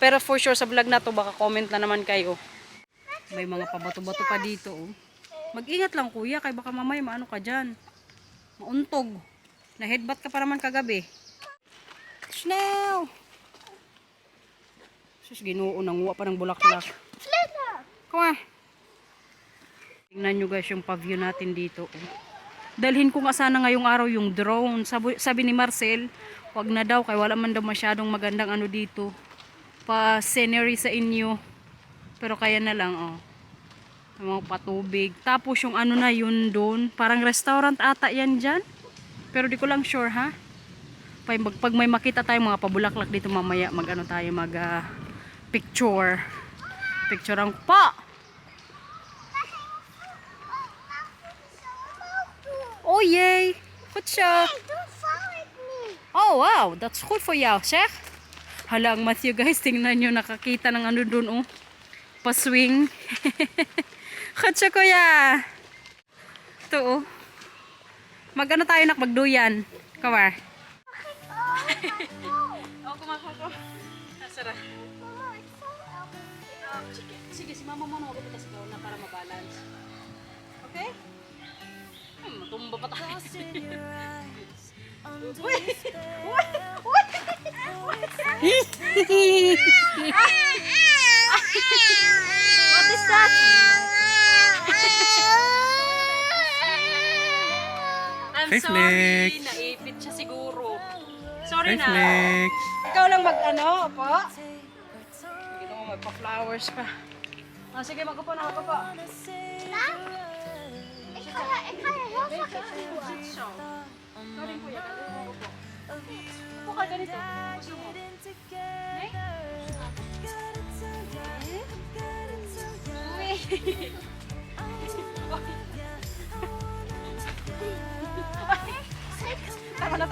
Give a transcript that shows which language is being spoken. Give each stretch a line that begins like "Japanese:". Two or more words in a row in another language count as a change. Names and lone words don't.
Filipino: Pero
English: for sure
Filipino: sa vlog na to, baka comment na naman kayo. May mga pabato-bato pa dito. Oh. Mag-ingat lang kuya, kaya baka mamaya maano ka dyan. Mauntog. Na-headbutt ka pa naman kagabi. Snail! Sus, ginoo, nanguha pa ng bulaklak.
Dutch: Vlinder!
English: Come on.
Filipino: Tingnan nyo guys yung paview natin dito. Oh. Dalhin ko nga sana ngayong araw yung drone. Sabi ni Marcel, wag na daw kaya wala man daw masyadong magandang ano dito. Pa scenery sa inyo. Pero kaya na lang oh. Mga patubig. Tapos yung ano na yun doon, parang restaurant ata yan dyan. Pero di ko lang sure ha. Pag may makita tayong mga pabulaklak dito mamaya, mag ano tayo, mag picture. Picture ang pa!
Dutch: Oh yay! Goed zo! Dat val ik niet.
English: Oh wow, that's good for you,
Dutch: zeg.
Filipino: Hala ang Matthew guys, tingnan nyo, nakakita ng ano dun oh. Pa-swing.
Dutch: Goed zo
Filipino: kuya! Ito oh. Mag-ano tayo nak, magduyan. Kawar. Oh, kumako ko. Nasara. Mama,
English: it's so ugly.
Filipino: Sige, si mama mo na magpupunta sa na para mabalance. Okay? Matumba pa tayo. Uy! Uy! Uy!
English: What is that? I'm Hey, sorry. Flex.
Filipino: Naipit siya siguro. Sorry
English: Hey,
Filipino: na.
English: Flex.
Filipino: Ikaw lang mag-ano, po? Hindi mo magpa-flowers pa. Ah, sige, mag-upo na, mag-upo.
Dutch: Ik ga je heel zachtjes duwen.
Filipino: So, sorry kuya, ganito mo upo. Upo ka ganito. Gusto mo? Okay? Uy. Tama na.